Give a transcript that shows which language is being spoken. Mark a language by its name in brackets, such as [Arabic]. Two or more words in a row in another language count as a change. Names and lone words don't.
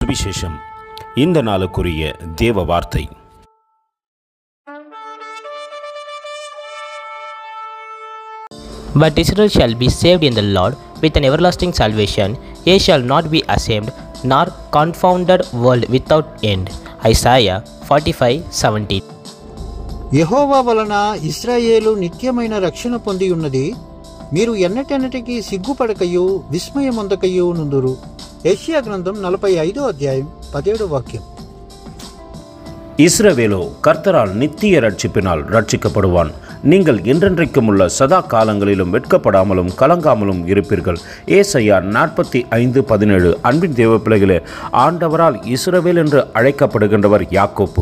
[Tamil] சுவிசேஷம். இந்த நாளுக்குரிய தேவ வார்த்தை. [English] But Israel shall be saved in the Lord with an everlasting salvation. Ye shall not be ashamed, nor confounded world without end. Isaiah 45:17. [Telugu] యెహోవా వలన ఇశ్రాయేలు నిత్యమైన రక్షణ పొంది ఉన్నది. మీరు ఎన్నటెన్నటికీ సిగ్గుపడకయు విస్మయమొందకయు నుందురు. యెషయా గ్రంథం 45వ అధ్యాయం 17వ వాక్యం. [Tamil] இஸ்ரவேலோ கர்த்தரால் நித்திய ரட்சிப்பினால் ரட்சிக்கப்படுவான். நீங்கள் என்றென்றைக்கும் உள்ள சதா காலங்களிலும் வெட்கப்படாமலும் கலங்காமலும் இருப்பீர்கள். ஏசாயா 45:17. அன்பின் தேவ பிள்ளைகளே, ஆண்டவரால் இஸ்ரவேல் என்று அழைக்கப்படுகின்றவர் யாக்கோப்பு.